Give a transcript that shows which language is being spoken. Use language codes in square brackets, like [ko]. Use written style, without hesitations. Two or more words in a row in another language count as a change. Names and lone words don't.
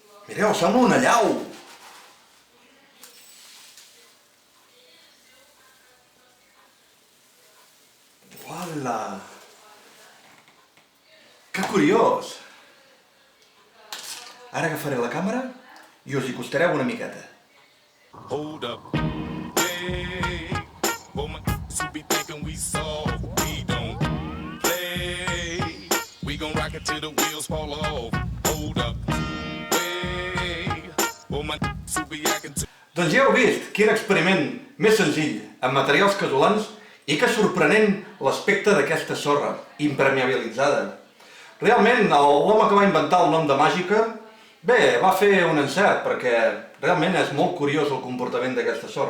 [ca] Mireu, sembla una llau! Uala! Que curiós! Ara agafaré la càmera i us hi costareu una miqueta. [en] Hold up. Hey, well, my be thinking we soft. We don't play. We gon' rock it till the wheels fall off. Hold up. Hey, well, my be acting too. [ca] Doncs ja heu vist quin experiment més senzill, amb materials casolans, i que sorprenent l'aspecte d'aquesta sorra, impermeabilitzada. Realment, l'home que va inventar el nom de màgica, bé, va fer un encert, perquè realment és molt curiós el comportament d'aquesta sorra.